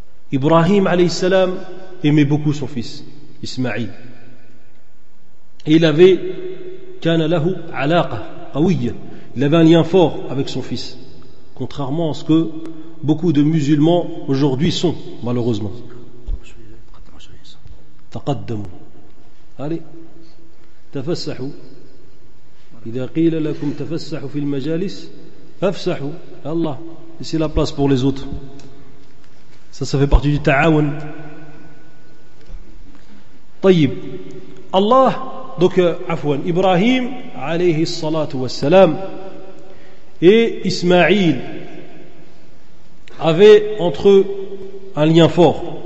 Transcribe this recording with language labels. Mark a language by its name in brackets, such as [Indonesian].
[French] Ibrahim alayhi salam aimait beaucoup son fils Ismaïl. Il avait [Arabic] كان له علاقة قوية. [French] Il avait un lien fort avec son fils, contrairement à ce que beaucoup de musulmans aujourd'hui sont, malheureusement. [Arabic] تقدموا. Allez. تفسحوا. إذا قيل لكم تفسحوا في المجالس فافسحوا. [French] Allah, laissez la place pour les autres. Ça fait partie du ta'awun. [Arabic] طيب. Allah. [French] Donc, Afwan, Ibrahim, alayhi salatu wa salam, et Ismaïl avaient entre eux un lien fort.